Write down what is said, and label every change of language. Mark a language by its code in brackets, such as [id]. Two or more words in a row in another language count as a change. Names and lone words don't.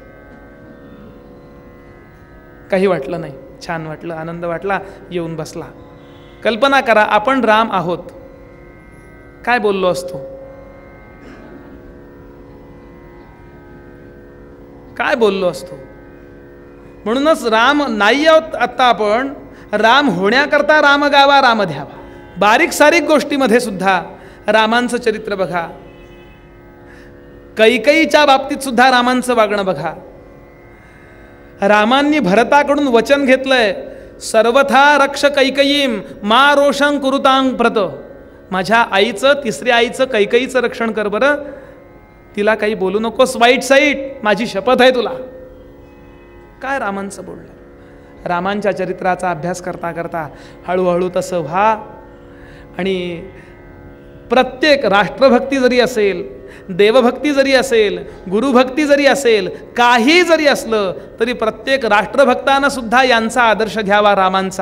[mr] काही वाटलं नाही, छान वाटलं, आनंद वाटला, येऊन बसला. कल्पना करा, आपण राम आहोत, काय बोललो असतो, काय बोललो असतो. म्हणूनच राम नाही आहोत आत्ता आपण, राम होण्याकरता राम गावा, राम ध्यावा. बारीक सारीक गोष्टीमध्ये सुद्धा रामांचं चरित्र बघा. कैकेयीच्या बाबतीत सुद्धा रामांचं वागणं बघा. रामांनी भरताकडून वचन घेतलंय, [sa] सर्वथा रक्ष कैकेयीम मा रोषं कुरुतां प्रत. [mr] माझ्या आईचं, तिसऱ्या आईचं, कैकेयीचं रक्षण कर बरं, तिला काही बोलू नकोस वाईट साईट, माझी शपथ आहे तुला. काय रामांचं बोलणं. रामांच्या चरित्राचा अभ्यास करता करता हळूहळू तसं व्हा. आणि प्रत्येक राष्ट्रभक्ती जरी असेल, देवभक्ती जरी असेल, गुरुभक्ती जरी असेल, काही जरी असलं तरी प्रत्येक राष्ट्रभक्तानं सुद्धा यांचा आदर्श घ्यावा, रामांचा.